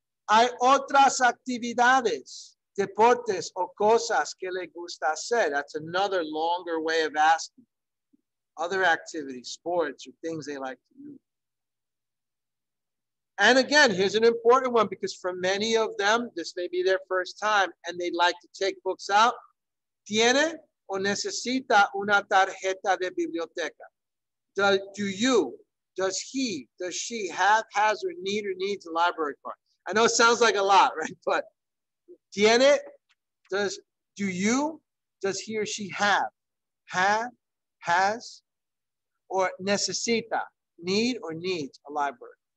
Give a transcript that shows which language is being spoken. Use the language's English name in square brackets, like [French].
[Spanish] Hay otras actividades, deportes o cosas que le gusta hacer. [English] That's another longer way of asking. Other activities, sports, or things they like to do. And again, here's an important one because for many of them, this may be their first time and they'd like to take books out. [Spanish] ¿Tiene o necesita una tarjeta de biblioteca? [English] Do you, does he, does she have, has, or needs a library card? I know it sounds like a lot, right? But tiene, do you, does he or she have, has, or necesita, need or needs a library?